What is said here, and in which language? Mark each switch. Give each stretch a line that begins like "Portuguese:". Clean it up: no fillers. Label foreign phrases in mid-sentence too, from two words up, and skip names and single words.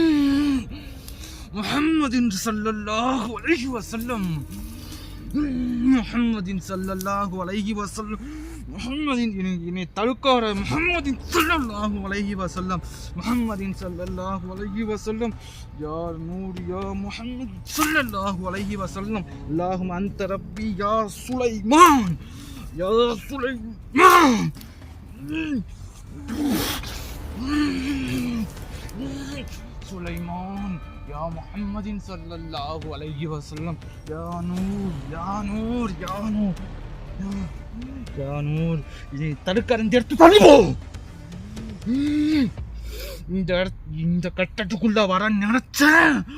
Arabic: محمد صلى الله عليه وسلم محمد صلى الله عليه وسلم محمد إني تلقى محمد صلى الله عليه وسلم محمد صلى الله عليه وسلم يا نور يا محمد صلى الله عليه وسلم. اللهم أنت ربي يا سليمان يا سليمان سليمان يا محمد صلى الله عليه وسلم يا نور يا نور يا نور يا نور.
Tamil: இதை தடுக்கறந்து எடுத்து தள்ளிப்போ. இந்த கட்டத்துக்குள்ள வர நினைச்சேன்.